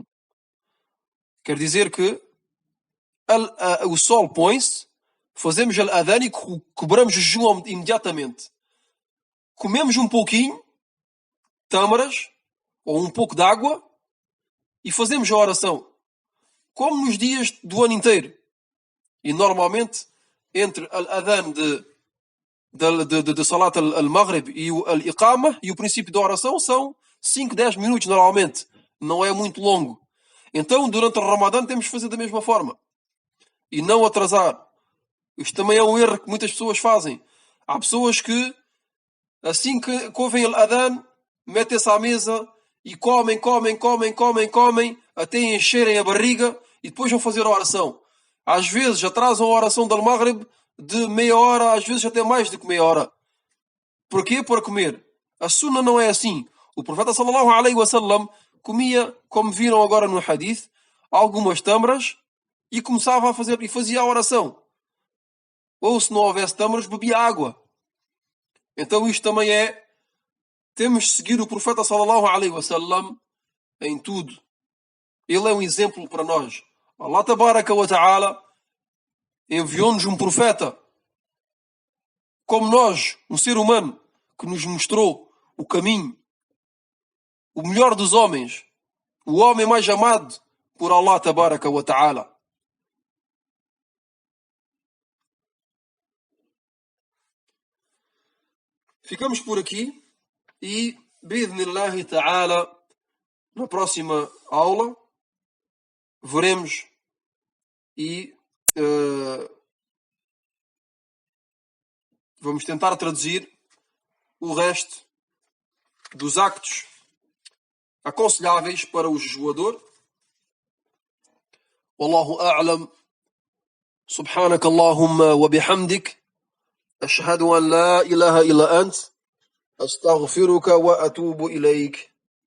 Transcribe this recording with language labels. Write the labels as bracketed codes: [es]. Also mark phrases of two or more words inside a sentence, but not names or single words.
[pt] Quer dizer que o sol põe-se, fazemos al-adhan e quebramos o jejum imediatamente. Comemos um pouquinho, tâmaras, ou um pouco de água, e fazemos a oração. Como nos dias do ano inteiro. E normalmente, entre al-adhan de [ar] صلاة المغرب [pt] e o al-Iqama e o princípio da oração são 5, 10 minutos normalmente. Não é muito longo. Então, durante o Ramadã temos que fazer da mesma forma. E não atrasar. Isto também é um erro que muitas pessoas fazem. Há pessoas que, assim que ouvem al-Adhan, metem-se à mesa e comem, até encherem a barriga e depois vão fazer a oração. Às vezes atrasam a oração do Maghrib de meia hora, às vezes até mais do que meia hora. Porquê? Para comer. A sunna não é assim. O profeta [ar] صلى الله عليه وسلم [pt] comia, como viram agora no hadith, algumas tâmaras e começava a fazer, e fazia a oração. Ou se não houvesse tâmaras, bebia água. Então isto também temos de seguir o profeta [ar] صلى الله عليه وسلم [pt] em tudo. Ele é um exemplo para nós. Allah [ar] تبارك وتعالى [pt] enviou-nos um profeta como nós, um ser humano que nos mostrou o caminho, o melhor dos homens, o homem mais amado por Allah [ar] تبارك وتعالى. [pt] ficamos por aqui e, [ar] بإذن الله تعالى, [pt] na próxima aula, veremos e vamos tentar traduzir o resto dos actos aconselháveis para o jejuador. [ar] والله أعلم. سبحانك اللهم وبحمدك أشهد أن لا إله إلا أنت أستغفرك وأتوب إليك